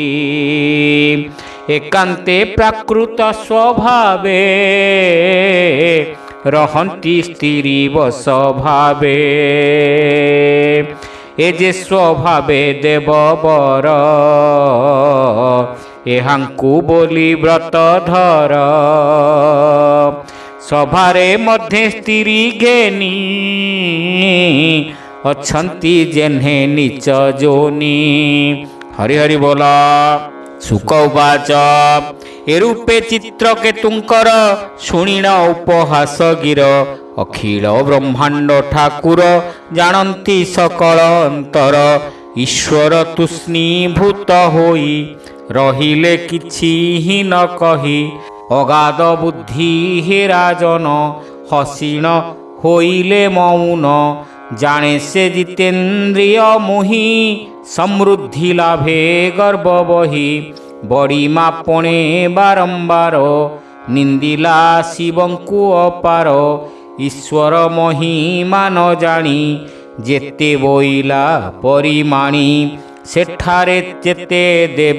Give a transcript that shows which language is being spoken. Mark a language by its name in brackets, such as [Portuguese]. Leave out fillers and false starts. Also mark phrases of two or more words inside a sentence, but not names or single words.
[Odia] ଏକାନ୍ତେ ପ୍ରାକୃତ ସ୍ୱଭାବେ ରହନ୍ତି ସ୍ତ୍ରୀ ବଶ ଭାବେ। ଏ ଯେ ସ୍ୱଭାବେ ଦେବବର ଏହାଙ୍କୁ ବୋଲି ବ୍ରତ ଧର। ସଭାରେ ମଧ୍ୟ ସ୍ତ୍ରୀ ଘେନି ଅଛନ୍ତି ଯେହ୍ନେ ନୀଚ ଯୋନି। ହରି ହରି ବୋଲ। ଶୁକ ଉବାଚ ଏରୂପେ ଚିତ୍ରକେତୁଙ୍କର ଶୁଣିଣ ଉପହାସ ଗିର। ଅଖିଳ ବ୍ରହ୍ମାଣ୍ଡ ଠାକୁର ଜାଣନ୍ତି ସକଳ ଅନ୍ତର। ଈଶ୍ୱର ତୂଷ୍ଣୀଭୂତ ହୋଇ ରହିଲେ କିଛି ହି ନ କହି। ଅଗାଧ ବୁଦ୍ଧି ହେ ରାଜନ ହସିଣ ହୋଇଲେ ମୌନ। ଜାଣେ ସେ ଜିତେନ୍ଦ୍ରିୟ ମୋହି ସମୃଦ୍ଧି ଲାଭେ ଗର୍ବ ବହି ବଡ଼ିମା ପଣେ ବାରମ୍ବାର ନିନ୍ଦିଲା ଶିବଙ୍କୁ ଅପାର ଈଶ୍ୱର ମହିମା ନ ଜାଣି ଯେତେ ବୋଇଲା ପରିମାଣି ସେଠାରେ ଯେତେ ଦେବ